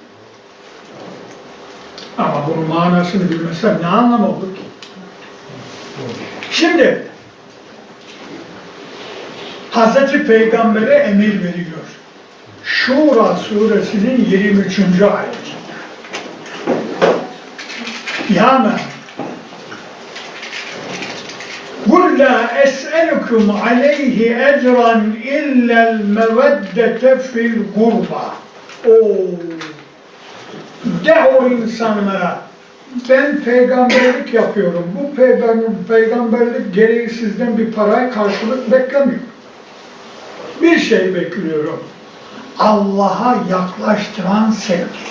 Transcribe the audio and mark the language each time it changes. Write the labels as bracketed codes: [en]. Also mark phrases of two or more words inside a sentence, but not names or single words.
[tr] Ama bunun manasını bilmesem ne anlamı olur ki? Şimdi Hazreti Peygamber'e emir veriyor. Şura suresinin 23. ayeti. [ar] Ya قُلْ لَا أَسْأَلُكُمْ عَلَيْهِ اَجْرًا اِلَّا الْمَوَدَّةَ فِي الْقُرْبَى. [tr] De o insanlara, ben peygamberlik yapıyorum. Bu peygamberlik gereği sizden bir paraya karşılık beklemiyorum. Bir şey bekliyorum. Allah'a yaklaştıran sevgi.